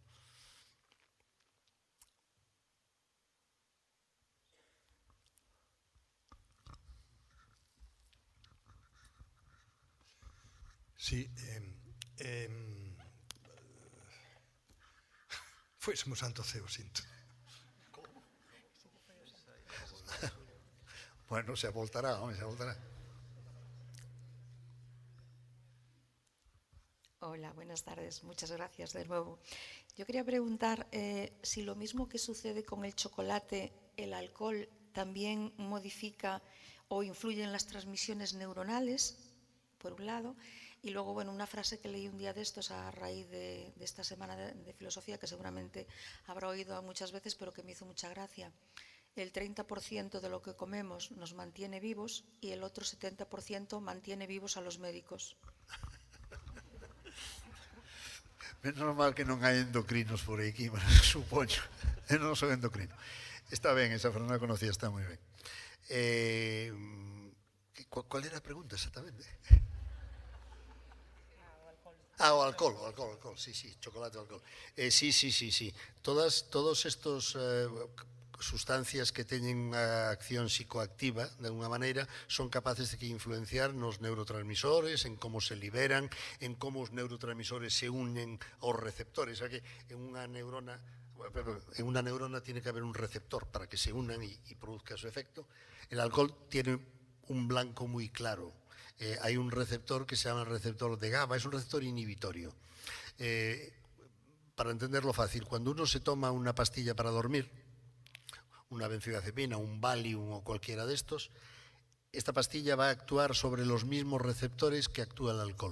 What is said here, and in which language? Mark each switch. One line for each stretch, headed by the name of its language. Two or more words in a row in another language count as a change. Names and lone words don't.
Galician: Sí, fuésemos santo ceo, sinto. Bueno, se voltará, home, se voltará.
Spanish: Hola, buenas tardes. Muchas gracias de nuevo. Yo quería preguntar si lo mismo que sucede con el chocolate, el alcohol también modifica o influye en las transmisiones neuronales, por un lado, y luego, bueno, una frase que leí un día de estos a raíz de esta semana de filosofía, que seguramente habrá oído muchas veces, pero que me hizo mucha gracia. El 30% de lo que comemos nos mantiene vivos y el otro 70% mantiene vivos a los médicos.
Galician: Menos mal que non hai endocrinos por aquí, mas supoño. Eu non son endocrino. Está ben, esa frase non a conocía, está moi ben. Cual era a pregunta exactamente? O alcohol, sí, chocolate o alcohol. Sí. Todos estos sustancias que teñen unha acción psicoactiva, de alguna maneira, son capaces de influenciar nos neurotransmisores, en como se liberan, en como os neurotransmisores se unen aos receptores.
Spanish: O sea que en unha neurona tiene que haber un receptor para que se unan y produzca su efecto. El alcohol tiene un blanco muy claro. Hay un receptor que se llama el receptor de GABA, es un receptor inhibitorio. Para entenderlo fácil, cuando uno se toma una pastilla para dormir, una benzodiazepina, un Valium o cualquiera de estos, esta pastilla va a actuar sobre los mismos receptores que actúa el alcohol.